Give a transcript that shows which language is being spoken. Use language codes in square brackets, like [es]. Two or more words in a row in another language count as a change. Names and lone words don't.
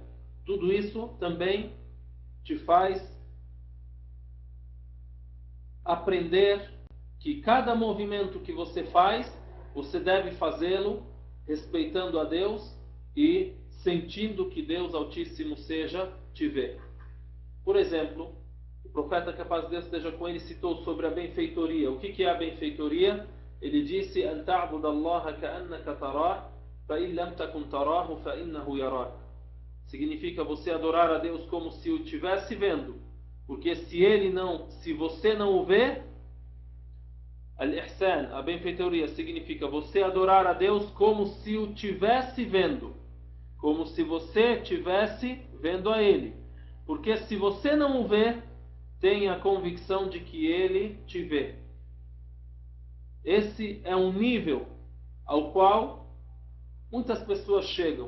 [pt] Tudo isso também te faz aprender que cada movimento que você faz, você deve fazê-lo respeitando a Deus e sentindo que Deus Altíssimo seja te vê. Por exemplo, o profeta, que a paz de Deus esteja com ele, citou sobre a benfeitoria. O que é a benfeitoria? Ele disse: [ar] "أن تعبد الله كأنك تراه فإن لم تكن تراه فإنه يراك." [pt] Significa você adorar a Deus como se o estivesse vendo, porque se você não o vê, al-ihsan, a benfeitoria, significa você adorar a Deus como se o estivesse vendo, como se você estivesse vendo a Ele. Porque se você não o vê, tenha a convicção de que Ele te vê. Esse é um nível ao qual muitas pessoas chegam.